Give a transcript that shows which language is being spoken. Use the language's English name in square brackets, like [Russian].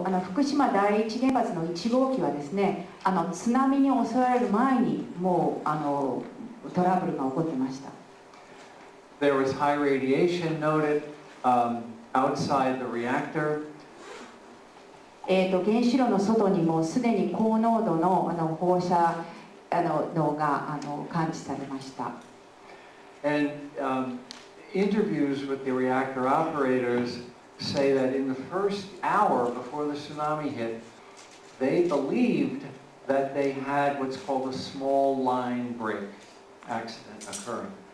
[Japanese] 福島第一原発の1号機はですね、津波に襲われる前にもうトラブルが起こってました。 [English] There was high radiation noted outside the reactor. [Japanese] 原子炉の外にもすでに高濃度の放射能が感知されました。 [English] And interviews with the reactor operators say that in the first hour before the tsunami hit, they believed that they had what's called a small line break accident occurring.